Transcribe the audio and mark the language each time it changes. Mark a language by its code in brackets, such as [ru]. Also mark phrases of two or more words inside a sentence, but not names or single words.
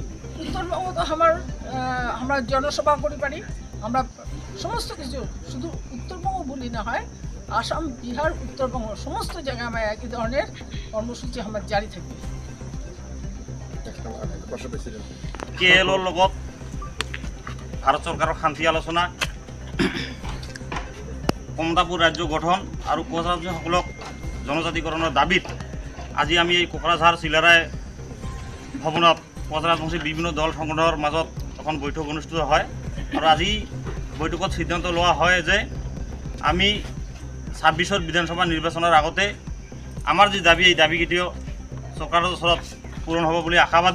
[bn] উত্তরবঙ্গ তো আমরা জনসভা করি পারি, আমরা সমস্ত কিছু, শুধু উত্তরবঙ্গ বলি না হয়, আসাম, বিহার, উত্তরবঙ্গ সমস্ত জায়গায় আমার একই ধরনের কর্মসূচি আমার জারি থাকবে। [as] কেএলওর লগত ভারত সরকারের শান্তি আলোচনা, কমতাপুর রাজ্য গঠন আৰু কোচ ৰাজ্যসকলক জনজাতিকৰণৰ দাবীত আজি আমি এই কোকৰাঝাৰ চিলাৰায় ভৱনত কোচ ৰাজবংশী বিভিন্ন দল সংগঠনৰ মাজত এখন বৈঠক অনুষ্ঠিত হয়। আৰু আজি বৈঠকত সিদ্ধান্ত লোৱা হয় যে আমি 26ৰ বিধানসভা নিৰ্বাচনৰ আগতে আমাৰ যি দাবী, এই দাবী কেতিয়াও চৰকাৰৰ ওচৰত পূৰণ হ'ব বুলি আশাবাদী।